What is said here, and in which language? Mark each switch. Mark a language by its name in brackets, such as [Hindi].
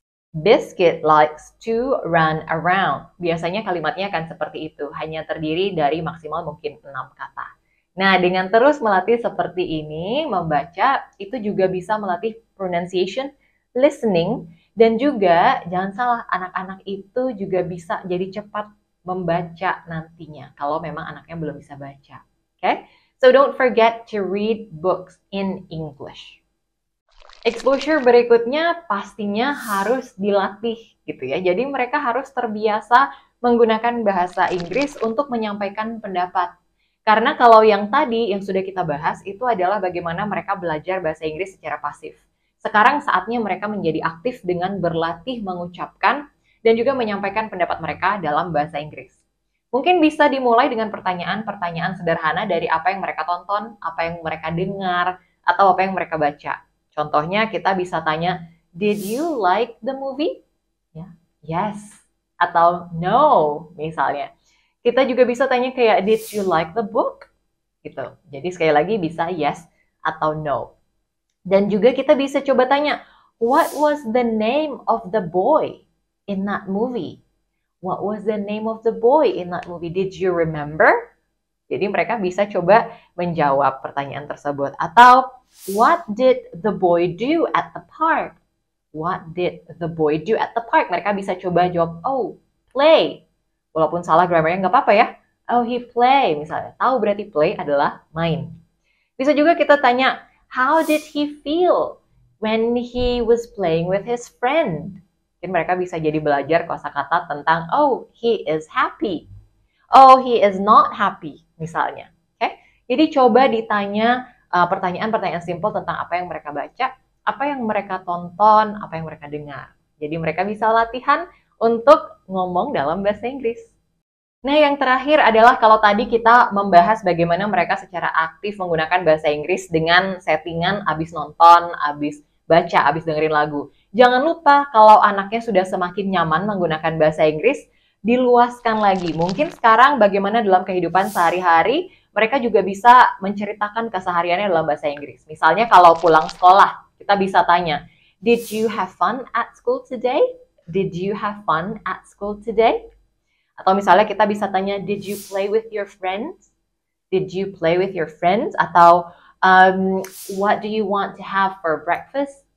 [English] Biscuit likes to run around. [Indonesian] Biasanya kalimatnya akan seperti itu, hanya terdiri dari maksimal mungkin 6 kata. Nah, dengan terus melatih seperti ini, membaca, itu juga bisa melatih pronunciation, listening, dan juga, jangan salah, anak-anak itu juga bisa jadi cepat membaca nantinya, kalau memang anaknya belum bisa baca. [English] Okay? So don't forget to read books in English. [Indonesian] Exposure berikutnya pastinya harus dilatih gitu ya. Jadi mereka harus terbiasa menggunakan bahasa Inggris untuk menyampaikan pendapat. Karena kalau yang tadi yang sudah kita bahas itu adalah bagaimana mereka belajar bahasa Inggris secara pasif. Sekarang saatnya mereka menjadi aktif dengan berlatih mengucapkan dan juga menyampaikan pendapat mereka dalam bahasa Inggris. Mungkin bisa dimulai dengan pertanyaan-pertanyaan sederhana dari apa yang mereka tonton, apa yang mereka dengar, atau apa yang mereka baca. Contohnya kita bisa tanya, [English] did you like the movie? [Indonesian] Ya, yes. Atau no, misalnya. Kita juga bisa tanya kayak, [English] did you like the book? [Indonesian] Gitu. Jadi sekali lagi bisa yes atau no. Dan juga kita bisa coba tanya, [English] what was the name of the boy in that movie? What was the name of the boy in that movie? Did you remember? [Indonesian] Jadi mereka bisa coba menjawab pertanyaan tersebut. [English] Atau, what did the boy do at the park? What did the boy do at the park? [Indonesian] Mereka bisa coba jawab, [English] oh, play. [Indonesian] Walaupun salah grammarnya nggak apa-apa ya. [English] Oh, he play misalnya. [Indonesian] Tahu berarti play adalah main. Bisa juga kita tanya, [English] how did he feel when he was playing with his friend? [Indonesian] Mungkin mereka bisa jadi belajar kosakata tentang, [English] oh, he is happy. Oh, he is not happy, misalnya. Okay? [Indonesian] Jadi coba ditanya pertanyaan-pertanyaan simpel tentang apa yang mereka baca, apa yang mereka tonton, apa yang mereka dengar. Jadi mereka bisa latihan untuk ngomong dalam bahasa Inggris. Nah, yang terakhir adalah kalau tadi kita membahas bagaimana mereka secara aktif menggunakan bahasa Inggris dengan settingan abis nonton, abis baca, abis dengerin lagu. Jangan lupa kalau anaknya sudah semakin nyaman menggunakan bahasa Inggris, diluaskan lagi. Mungkin sekarang bagaimana dalam kehidupan sehari-hari, mereka juga bisa menceritakan kesehariannya dalam bahasa Inggris. Misalnya kalau pulang sekolah, kita bisa tanya, [English] did you have fun at school today? Did you have fun at school today? [Indonesian] Atau misalnya kita bisa tanya, [English] did you play with your friends? Did you play with your friends? Atau what do you want to have for breakfast?